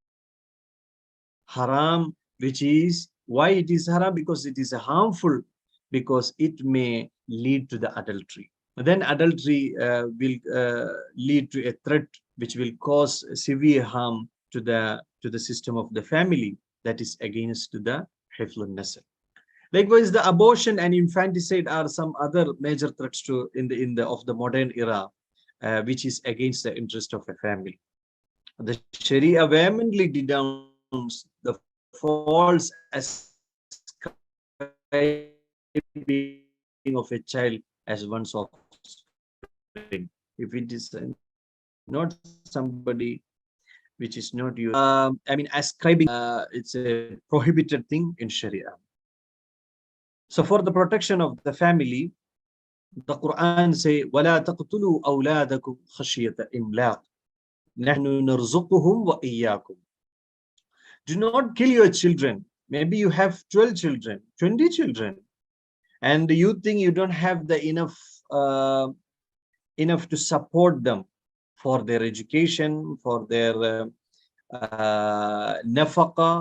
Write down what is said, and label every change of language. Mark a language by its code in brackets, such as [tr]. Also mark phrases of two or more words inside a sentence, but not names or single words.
[en] Haram, which is, why it is haram? Because it is harmful, because it may lead to the adultery. Then adultery will lead to a threat which will cause severe harm to the system of the family, that is against the [ar] حفظ النسل. [en] Likewise, the abortion and infanticide are some other major threats to in the of the modern era, which is against the interest of a family. The Sharia vehemently denounced the false ascribing of a child as one's offspring. If it is not somebody which is not you, ascribing, it's a prohibited thing in Sharia. So for the protection of the family, the Quran say, [ar] وَلَا تَقْتُلُوا أَوْلَادَكُمْ خَشْيَةَ إِمْلَاقٍ نَحْنُ نَرْزُقُهُمْ وَإِيَّاكُمْ. [en] Do not kill your children. Maybe you have 12 children, 20 children, and you think you don't have the enough to support them for their education, for their nafaqa.